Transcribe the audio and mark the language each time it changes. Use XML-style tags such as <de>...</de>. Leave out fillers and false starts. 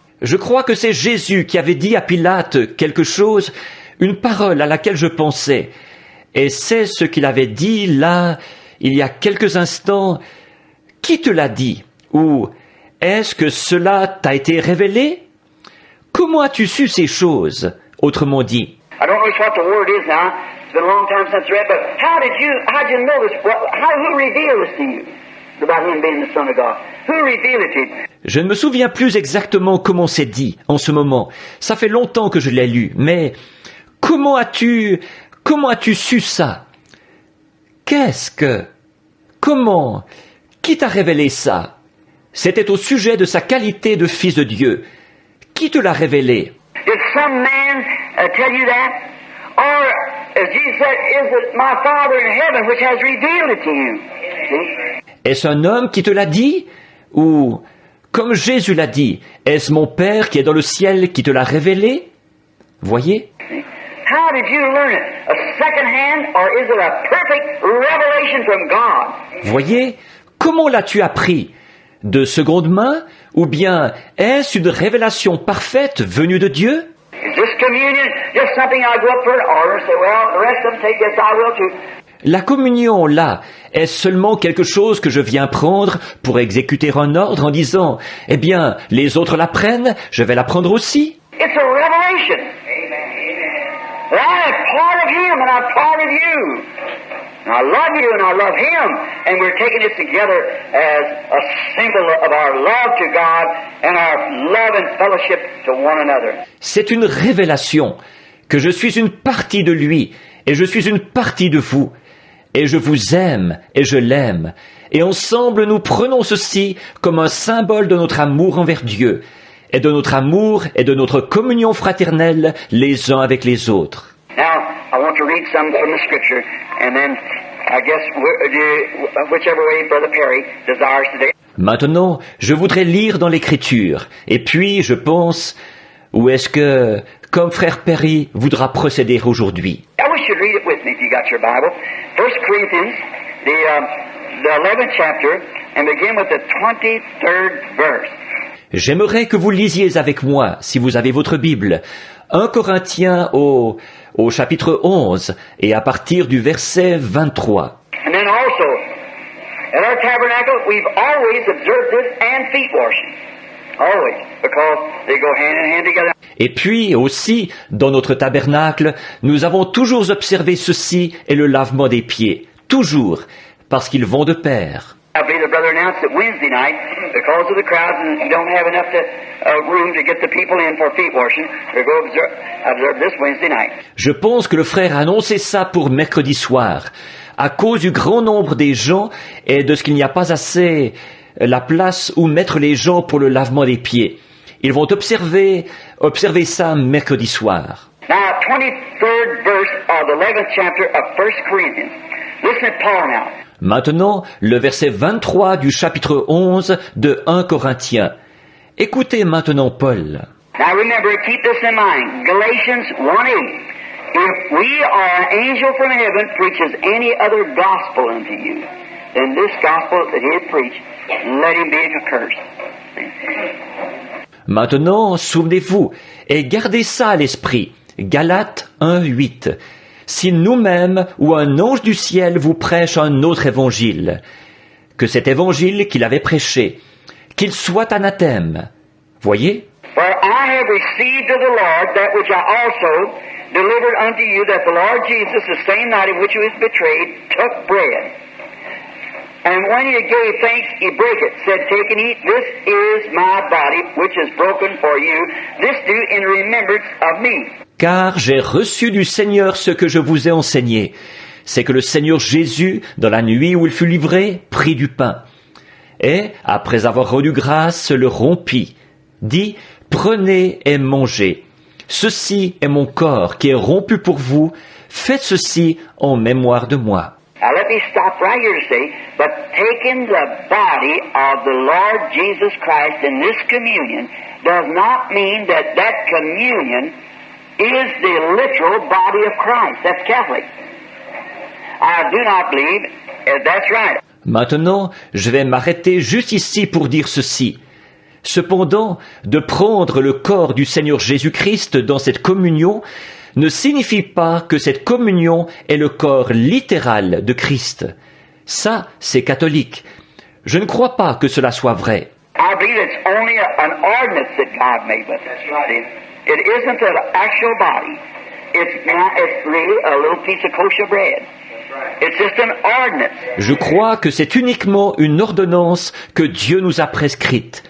<fr>je crois que c'est Jésus qui avait dit à Pilate quelque chose, une parole à laquelle je pensais. Et c'est ce qu'il avait dit là, il y a quelques instants. Qui te l'a dit? Ou est-ce que cela t'a été révélé? Comment as-tu su ces choses? Autrement dit.</fr> <en>I don't know what the word is now. It's been a long time since I read, but how'd you know this? Who revealed this to you? About him being the Son of God. Who revealed it to you?</en> <fr>Je ne me souviens plus exactement comment c'est dit en ce moment. Ça fait longtemps que je l'ai lu, mais comment as-tu su ça? Comment? Qui t'a révélé ça? C'était au sujet de sa qualité de fils de Dieu. Qui te l'a révélé?</fr> <en>Did some man tell you that? Or, as Jesus said, is it my Father in heaven which has revealed it to you? See?</en> <fr>Est-ce un homme qui te l'a dit? Ou, comme Jésus l'a dit, est-ce mon Père qui est dans le ciel qui te l'a révélé? Voyez?</fr> <en>How did you learn it? A second hand, or is it a perfect revelation from God?</en> <fr>Voyez? Comment l'as-tu appris? De seconde main? Ou bien est-ce une révélation parfaite venue de Dieu?</fr> <en>Is this communion just something I go up for an order and say, well, the rest of them take this, I will too?</en> <fr>La communion, là, est seulement quelque chose que je viens prendre pour exécuter un ordre en disant, eh bien, les autres la prennent, je vais la prendre aussi.</fr> <en>It's a revelation. That I am part of Him and I'm part of you. And I love you and I love Him. And we're taking this together as a symbol of our love to God and our love and fellowship to one another.</en> <fr>C'est une révélation que je suis une partie de lui et je suis une partie de vous. Et je vous aime et je l'aime. Et ensemble nous prenons ceci comme un symbole de notre amour envers Dieu et de notre amour et de notre communion fraternelle les uns avec les autres.</fr> <en>Now, I want to read some from the Scripture, and then I guess whichever way Brother Perry desires today.</en> <fr>Maintenant, je voudrais lire dans l'Écriture, et puis je pense, où est-ce que, comme frère Perry voudra procéder aujourd'hui?</fr> <en>I wish you'd read it with me if you got your Bible. 1 Corinthians, the 11th chapter, and begin with the 23rd verse.</en> <fr>J'aimerais que vous lisiez avec moi, si vous avez votre Bible, 1 Corinthiens au chapitre 11, et à partir du verset 23.</fr> <en>And then also, At our tabernacle, we've always observed this and feet washing. Always, because they go hand in hand together.</en> <fr>Et puis aussi, dans notre tabernacle, nous avons toujours observé ceci et le lavement des pieds. Toujours, parce qu'ils vont de pair.</fr> <en>I believe the brother announced that Wednesday night, because of the crowds and you don't have enough room to get the people in for feet washing, we'll go observe this Wednesday night.</en> <fr>Je pense que le frère a annoncé ça pour mercredi soir, à cause du grand nombre des gens et de ce qu'il n'y a pas assez la place où mettre les gens pour le lavement des pieds. Ils vont observer ça mercredi soir.</fr> <en>Now, 23rd verse of the 11th chapter of 1 Corinthians. Listen to Paul now.</en> <fr>Maintenant, le verset 23 du chapitre 11 de 1 Corinthiens. Écoutez maintenant Paul.</fr> <en>Now remember, keep this in mind. Galatians 1:8. If we or an angel from heaven preaches any other gospel unto you than this gospel that he had preached, let him be accursed.</en> <fr>Maintenant, souvenez-vous, et gardez ça à l'esprit. Galates 1:8. Si nous-mêmes ou un ange du ciel vous prêche un autre évangile, que cet évangile qu'il avait prêché, qu'il soit anathème. Voyez?</fr> <en>For I have received of the Lord that which I also delivered unto you, that the Lord Jesus, the same night in which he was betrayed, took bread. And when he gave thanks, he brake it, said, Take and eat, this is my body, which is broken for you. This do in remembrance of me.</en> <fr>Car j'ai reçu du Seigneur ce que je vous ai enseigné. C'est que le Seigneur Jésus, dans la nuit où il fut livré, prit du pain. Et, après avoir rendu grâce, le rompit. Dit, prenez et mangez. Ceci est mon corps qui est rompu pour vous. Faites ceci en mémoire de moi.</fr> <en>Now let me stop right here to say, but taking the body of the Lord Jesus Christ in this communion does not mean that that communion is the literal body of Christ. That's Catholic. I do not believe that's right.</en> <fr>Maintenant, je vais m'arrêter juste ici pour dire ceci. Cependant, de prendre le corps du Seigneur Jésus-Christ dans cette communion ne signifie pas que cette communion est le corps littéral de Christ. Ça, c'est catholique. Je ne crois pas que cela soit vrai.</fr> <en>I believe it's only an ordinance that God made with it. It isn't an actual body. It's really a little piece of kosher bread. It's just an ordinance.</en> <fr>Je crois que c'est uniquement une ordonnance que Dieu nous a prescrite.</fr>